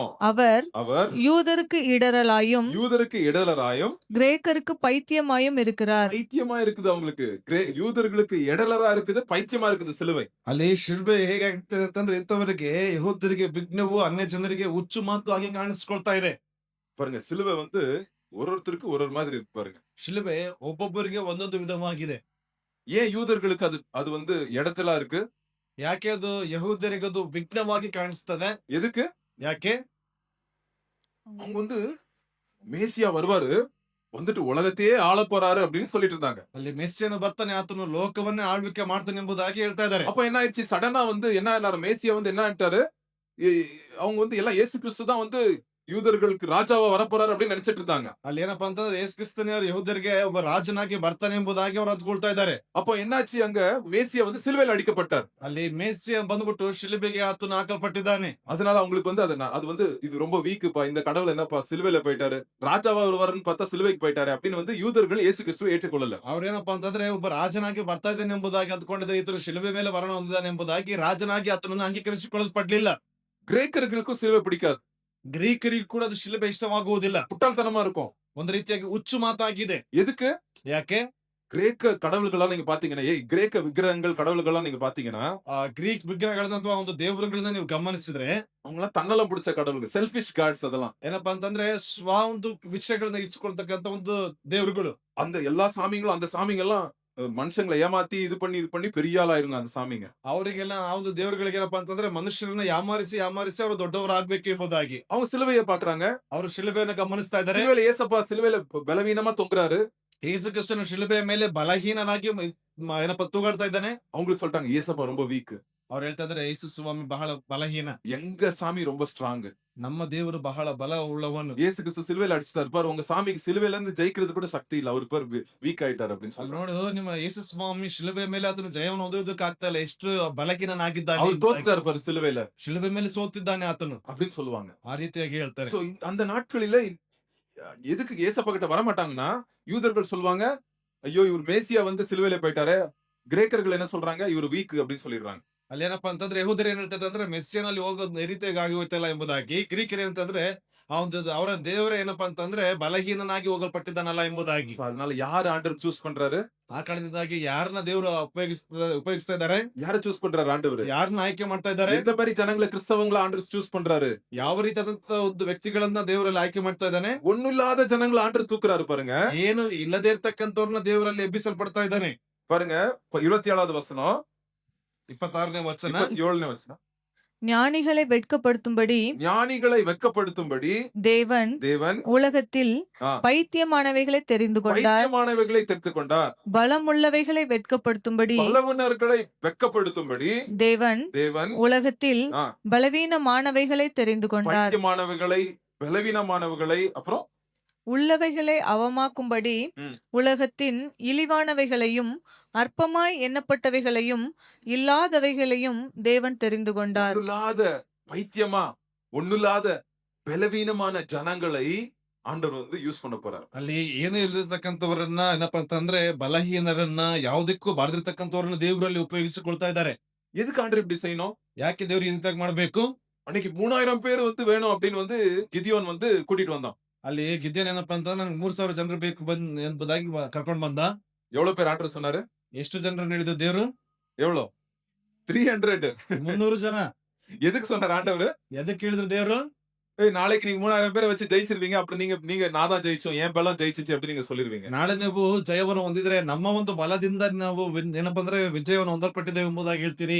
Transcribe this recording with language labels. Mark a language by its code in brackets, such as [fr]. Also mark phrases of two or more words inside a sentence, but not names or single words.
[ta] அவர் யூதருக்கு இடரலாயும் கிரேக்கருக்கு பைத்தியமாயும் இருக்கிறார். பைத்தியமா இருக்குது அவங்களுக்கு. யூதர்களுக்கு இடலரா இருக்குது, பைத்தியமா இருக்குது சிலுவை. [kn] ಅಲ್ಲಿ ಶಿಲ್ಬೆ ಹೇಗಾಗ್ತದೆ ಅಂತಂದ್ರೆ ಇಂಥವರಿಗೆ ಯಹೂದ್ಯರಿಗೆ ವಿಘ್ನವು, ಅನ್ಯ ಜನರಿಗೆ ಹುಚ್ಚು ಮಾತು ಆಗಿ ಕಾಣಿಸ್ಕೊಳ್ತಾ ಇದೆ. [ta] பாருங்க சிலுவை வந்து ஒருத்தருக்கு ஒரு மாதிரி இருக்கு பாருங்க. [kn] ಶಿಲುಬೆ ಒಬ್ಬೊಬ್ಬರಿಗೆ ಒಂದೊಂದು ವಿಧವಾಗಿದೆ. [ta] ஏன் யூதர்களுக்கு அது வந்து இடத்தலா இருக்கு? [kn] ಯಾಕೆ ಅದು ಯಹೂದ್ಯರಿಗೆ ಅದು ವಿಘ್ನವಾಗಿ ಕಾಣಿಸ್ತದೆ? [ta] எதுக்கு? [kn] ಯಾಕೆ? [ta] அவங்க வந்து மேசியா வருவாரு, வந்துட்டு உலகத்தையே ஆள போறாரு அப்படின்னு சொல்லிட்டு இருந்தாங்க. [kn] ಅಲ್ಲಿ ಮೆಸ್ಸಿಯನು ಬರ್ತಾನೆ, ಆತನು ಲೋಕವನ್ನೇ ಆಳ್ವಿಕೆ ಮಾಡ್ತಾನೆ ಎಂಬುದಾಗಿ ಹೇಳ್ತಾ ಇದ್ದಾರೆ. [ta] அப்ப என்ன ஆயிடுச்சு? சடனா வந்து என்ன ஆனாரு? மேசியா வந்து என்ன ஆயிட்டாரு? இ அவங்க வந்து எல்லாம் இயேசு கிறிஸ்து தான் வந்து யூதர்களுக்கு ராஜாவா வரப்போறாரு அப்படின்னு நினைச்சிட்டு இருந்தாங்க. [kn] ಅಲ್ಲಿ ಏನಪ್ಪಾ ಅಂತಂದ್ರೆ ಯೇಸು ಕ್ರಿಸ್ತನವರು ಯಹೂದ್ಯರಿಗೆ ಒಬ್ಬ ರಾಜನಾಗಿ ಬರ್ತಾನೆ ಎಂಬುದಾಗಿ ಅವರು ಅಂದ್ಕೊಳ್ತಾ ಇದ್ದಾರೆ. [ta] அப்போ என்னாச்சு? அங்க மேசியா வந்து சிலுவையில அடிக்கப்பட்டார். [kn] ಅಲ್ಲಿ ಮೆಸ್ಸಿಯ ಬಂದ್ಬಿಟ್ಟು ಶಿಲುಬೆಗೆ ಆತನು ಹಾಕಲ್ಪಟ್ಟಿದ್ದಾನೆ. [ta] அதனால அவங்களுக்கு வந்து அது வந்து இது ரொம்ப வீக்குப்பா. இந்த கடவுள் என்னப்பா சிலுவையில போயிட்டாரு. ராஜாவா வருவாருன்னு பார்த்தா சிலுவைக்கு போயிட்டாரு அப்படின்னு வந்து யூதர்கள் இயேசு கிறிஸ்துவை ஏற்றுக்கொள்ளல. [kn] ಅವ್ರೇನಪ್ಪಾ ಅಂತಂದ್ರೆ ಒಬ್ಬ ರಾಜನಾಗಿ ಬರ್ತಾ ಇದ್ದಾನೆ ಎಂಬುದಾಗಿ ಅಂದ್ಕೊಂಡಿದ್ರೆ, ಈತನು ಶಿಲುಬೆ ಮೇಲೆ ಮರಣ ಹೊಂದಿದ್ದಾನೆ ಎಂಬುದಾಗಿ ರಾಜನಾಗಿ ಆತನನ್ನು ಅಂಗೀಕರಿಸಿಕೊಳ್ಳಲ್ಪಡ್ಲಿಲ್ಲ. [ta] கிரேக்கர்களுக்கும் சிலுவை பிடிக்காது. [kn] ಗ್ರೀಕರಿಗೂ ಕೂಡ ಅದು ಶಿಲುಬೆ ಇಷ್ಟವಾಗುವುದಿಲ್ಲ. [ta] முட்டாள்தனமா இருக்கும். [kn] ಒಂದು ರೀತಿಯಾಗಿ ಹುಚ್ಚು ಮಾತಾಗಿದೆ. [ta] எதுக்கு? [kn] ಯಾಕೆ? [ta] கிரேக்க கடவுள்களா நீங்க பாத்தீங்கன்னா, கிரேக்க விக்கிரகங்கள் கடவுள்களா நீங்க பாத்தீங்கன்னா, [kn] ಗ್ರೀಕ್ ವಿಗ್ರಹಗಳನ್ನ ಅಥವಾ ಒಂದು ದೇವರುಗಳನ್ನ ನೀವು ಗಮನಿಸಿದ್ರೆ, [ta] அவங்கலாம் தன்னலம் பிடிச்ச கடவுளுங்க. [en] selfish gods அதெல்லாம். [kn] ಏನಪ್ಪಾ ಅಂತಂದ್ರೆ ಒಂದು ವಿಷಯಗಳನ್ನ ಇಚ್ಕೊಳ್ತಕ್ಕಂತ ಒಂದು ದೇವರುಗಳು. [ta] அந்த எல்லா சாமிங்களும் அந்த சாமிங்கெல்லாம் மனுஷங்களை ஏமாத்தி இது பண்ணி பெரிய ஆளாயிருங்க அந்த சாமிங்க. [kn] ಅವರಿಗೆಲ್ಲ ಆ ಒಂದು ದೇವರುಗಳಿಗೆ ಏನಪ್ಪಾ ಅಂತಂದ್ರೆ ಮನುಷ್ಯರನ್ನ ಯಾಮಾರಿಸಿ ಅವರು ದೊಡ್ಡವರಾಗ್ಬೇಕು ಎಂಬುದಾಗಿ [ta] அவங்க சிலுவையை பாக்குறாங்க. [kn] ಅವರು ಶಿಲುಬೆಯನ್ನ ಗಮನಿಸ್ತಾ ಇದ್ದಾರೆ. [ta] சிலுவையில ஏசப்பா சிலுவையில பலவீனமா தொங்குறாரு. [kn] ಯೇಸು ಕ್ರಿಸ್ತನ ಶಿಲುಬೆಯ ಮೇಲೆ ಬಲಹೀನನಾಗಿ ಏನಪ್ಪಾ ತೂಗಾಡ್ತಾ ಇದ್ದಾನೆ. [ta] அவங்களுக்கு சொல்லிட்டாங்க ஏசப்பா ரொம்ப வீக். [kn] ಅವ್ರು ಹೇಳ್ತಾ ಇದಾರೆ, ಯೇಸು ಸ್ವಾಮಿ ಬಹಳ ಬಲಹೀನ, [ta] எங்க சாமி ரொம்ப ஸ்ட்ராங். [kn] ನಮ್ಮ ದೇವರು ಬಹಳ ಬಲ ಉಳ್ಳವನು. [ta] இயேசு கிறிஸ்து சிலுவையில அடிச்சிட்டாரு பாரு, உங்க சாமிக்கு சிலுவையில இருந்து ஜெயிக்கிறது கூட சக்தி இல்ல, அவருக்கு பேர் வீக் ஆயிட்டாரு அப்படின்னு [kn] ಅಲ್ಲಿ [ta] சொல்றாங்க. [kn] ನೋಡು, ನಿಮ್ಮ ಯೇಸು ಸ್ವಾಮಿ ಶಿಲುಬೆ ಮೇಲೆ ಅದನ್ನು ಜಯವನ್ನು ಹೊಂದುವುದಕ್ಕೆ ಆಗ್ತಾ ಇಲ್ಲ, ಎಷ್ಟು ಬಲಹೀನನಾಗಿದ್ದಾನೆ. [ta] அவர் தோத்துட்டாரு பாரு சிலுவையில [kn] ಶಿಲುಬೆ ಮೇಲೆ ಸೋತಿದ್ದಾನೆ ಆತನು [ta] அப்படின்னு சொல்லுவாங்க. [kn] ಆ ರೀತಿಯಾಗಿ ಹೇಳ್ತಾರೆ. [ta] சோ அந்த நாட்களில எதுக்கு ஏசப்பா கிட்ட வர மாட்டாங்கன்னா, யூதர்கள் சொல்லுவாங்க, ஐயோ இவர் மேசியா வந்து சிலுவையில போயிட்டாரு. கிரேக்கர்கள் என்ன சொல்றாங்க? இவர் வீக் அப்படின்னு சொல்லிடுறாங்க. [kn] ಅಲ್ಲಿ ಏನಪ್ಪಾ ಅಂತಂದ್ರೆ ಯಹೂದ್ಯರು ಏನ್ ಹೇಳ್ತಾರೆ ಅಂದ್ರೆ, ಮೆಸ್ಸಿಯನಲ್ಲಿ ಹೋಗೋದು ಈ ರೀತಿಯಾಗಿ ಆಗಿ ಹೋಯ್ತಲ್ಲ ಎಂಬುದಾಗಿ. ಗ್ರೀಕರು ಏನಂತಂದ್ರೆ, ಆ ಒಂದು ಅವರ ದೇವರ ಏನಪ್ಪಾ ಅಂತಂದ್ರೆ ಬಲಹೀನನಾಗಿ ಹೋಗಲ್ಪಟ್ಟಿದ್ದಾನಲ್ಲ ಎಂಬುದಾಗಿ. [ta] So, அதனால யார் ஆண்டவர் சூஸ் பண்றாரு? [kn] ಆ ಕಾರಣದಿಂದಾಗಿ ಯಾರನ್ನ ದೇವರು ಉಪಯೋಗಿಸ್ತಾ ಇದ್ದಾರೆ, [ta] யார சூஸ் பண்றாரு ஆண்டவர்? [kn] ಯಾರನ್ನ ಆಯ್ಕೆ ಮಾಡ್ತಾ ಇದ್ದಾರೆ, [ta] எந்த மாதிரி ஜனங்களை கிறிஸ்தவங்களை ஆண்டவர் சூஸ் பண்றாரு? [kn] ಯಾವ ರೀತಿಯಾದಂತ ಒಂದು ವ್ಯಕ್ತಿಗಳನ್ನ ದೇವರಲ್ಲಿ ಆಯ್ಕೆ ಮಾಡ್ತಾ ಇದ್ದಾನೆ. [ta] ஒண்ணும் இல்லாத ஜனங்களை ஆண்டவர் தூக்குறாரு பாருங்க. [kn] ಏನು ಇಲ್ಲದೆ ಇರ್ತಕ್ಕಂಥವ್ರನ್ನ ದೇವರಲ್ಲಿ ಎಬ್ಬಿಸಲ್ಪಡ್ತಾ ಇದ್ದಾನೆ. [ta] பாருங்க 27வது வசனம், [kn] 26ನೇ ವಚನ. [ta] 27ನೇ வசனம். ஞானிகளை வெட்கப்படுத்தும்படி ஞானிகளை வெட்கப்படுத்தும்படி தேவன் தேவன் உலகத்தில் ஆ, பைத்தியமானவைகளை தெரிந்து கொண்டார். பைத்தியமானவைகளை தெரிந்து கொண்டார். பலமுள்ளவைகளை வெட்கப்படுத்தும்படி பலவீனர்களை வெட்கப்படுத்தும்படி தேவன் தேவன் உலகத்தில் ஆ, பலவீனமானவைகளை தெரிந்து கொண்டார். பைத்தியமானவைகளை பலவீனமானவைகளை அப்புறம் உள்ளவைகளை அவமாக்கும்படி ம். உலகத்தின் இழிவானவைகளையும் அற்பமாய் எண்ணப்பட்டவைகளையும் இல்லாதவைகளையும் தேவன் தெரிந்து கொண்டார். ஒண்ணுல்லாத பைத்தியமா ஒண்ணுல்லாத பலவீனமான ஜனங்களை ஆண்டவர் வந்து யூஸ் பண்ண போறாரு. [kn] ಅಲ್ಲಿ ಏನು ಇಲ್ಲಿರ್ತಕ್ಕಂಥವರನ್ನ ಏನಪ್ಪಾ ಅಂತಂದ್ರೆ ಬಲಹೀನರನ್ನ, ಯಾವುದಕ್ಕೂ ಬಾರದಿರ್ತಕ್ಕಂಥವ್ರನ್ನ ದೇವರಲ್ಲಿ ಉಪಯೋಗಿಸಿಕೊಳ್ತಾ ಇದ್ದಾರೆ. [ta] எதுக்கு ஆண்டவர் இப்படி செய்யணும்? [kn] ಯಾಕೆ ದೇವ್ರು ಈ ರೀತಿಯಾಗಿ ಮಾಡ್ಬೇಕು? [ta] அன்னைக்கு 3000 பேர் வந்து வேணும் அப்படின்னு வந்து கிதியோன் வந்து கூட்டிட்டு வந்தான். [kn] ಅಲ್ಲಿ ಗಿದ್ಯೋನ್ ಏನಪ್ಪಾ ಅಂತಂದ್ರೆ, ನನ್ಗೆ 3000 ಜನರು ಬೇಕು ಎಂಬುದಾಗಿ ಕರ್ಕೊಂಡ್ ಬಂದ. [ta] எவ்வளவு பேர் ஆண்டவர் சொன்னாரு? [kn] ಎಷ್ಟು ಜನರನ್ನ ಹಿಡಿದು ದೇವ್ರು? [ta] எவ்வளவு? 300. [kn] 300 ಜನ. [ta] எதுக்கு சொன்னார் ஆண்டவர்? [kn] ಎದಕ್ಕೆ ಹೇಳಿದ್ರು ದೇವ್ರು? [ta] நாளைக்கு நீங்க 3000 பேரை வச்சு ஜெயிச்சிருவீங்க, அப்புறம் நீங்க நான் தான் ஜெயிச்சோம், என் பலம் ஜெயிச்சிச்சு அப்படின்னு நீங்க சொல்லிருவீங்க. [kn] ನಾಳೆ ನೀವು ಜಯವನ್ನು ಹೊಂದಿದ್ರೆ, ನಮ್ಮ ಒಂದು ಬಲದಿಂದ ನಾವು ಏನಪ್ಪಾ ಅಂದ್ರೆ ವಿಜಯವನ್ನು ಹೊಂದಲ್ಪಟ್ಟಿದ್ದೇವೆ ಎಂಬುದಾಗಿ ಹೇಳ್ತೀರಿ.